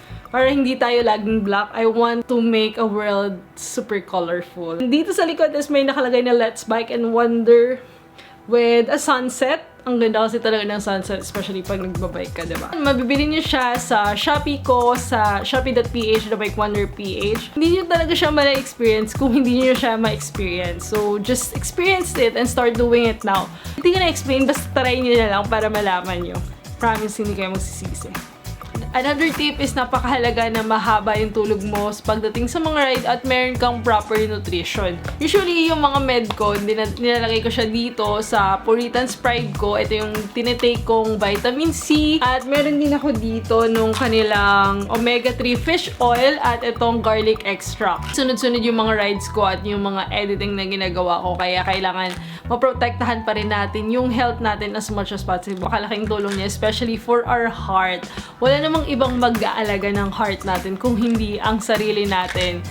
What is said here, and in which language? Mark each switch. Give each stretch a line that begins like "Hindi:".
Filipino: Para hindi tayo laging black,
English: I want to make a world super colorful.
Filipino: Dito sa likod is may nakalagay na Let's Bike and Wonder
English: with a sunset.
Filipino: Ang ganda kasi talaga ng sunset, especially pag nagbabike ka, diba? Mabibili niyo siya sa Shopee ko, sa shopee.ph, The Bike Wonder PH. Hindi niyo talaga siya ma-experience kung hindi niyo siya ma-experience.
English: So, just experience it and start doing it now.
Filipino: Hindi ko na-explain, basta try niyo na lang para malaman niyo. Promise, hindi kayo magsisisi.
English: Another tip is
Filipino: napakahalaga na mahaba yung tulog mo pagdating sa mga ride at meron kang proper nutrition. Usually, yung mga med ko, nilalagay ko siya dito sa Puritan's Pride ko. Ito yung tinitake kong vitamin C. At meron din ako dito nung kanilang omega-3 fish oil at itong garlic extract. Sunod-sunod yung mga rides ko at yung mga editing na ginagawa ko. Kaya kailangan maprotektahan pa rin natin yung health natin
English: as much as possible.
Filipino: Makalaking tulong niya,
English: especially for our heart.
Filipino: Wala namang ibang mag-aalaga ng heart natin kung hindi ang sarili natin.